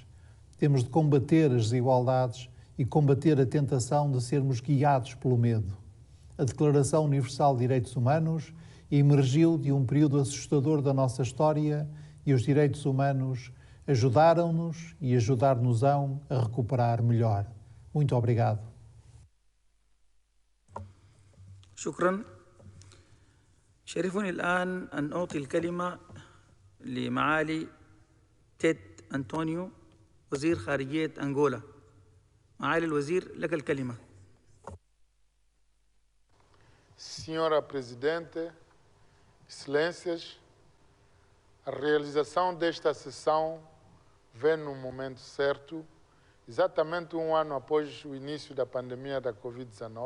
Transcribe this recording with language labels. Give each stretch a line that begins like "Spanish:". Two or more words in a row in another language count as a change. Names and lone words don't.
Portuguese: Temos de combater as desigualdades e combater a tentação de sermos guiados pelo medo. A Declaração Universal de Direitos Humanos emergiu de um período assustador da nossa história e os direitos humanos ajudaram-nos e ajudar-nos-ão a recuperar melhor. Muito obrigado.
Arabic: شكرا. شرفني الآن أن أعطي الكلمة لمعالي تيد أنطونيو وزير خارجية أنغولا. معالي الوزير لك الكلمة.
Portuguese: Senhora Presidente, Excelências, a realização desta sessão vem no momento certo, exatamente um ano após o início da pandemia da Covid-19.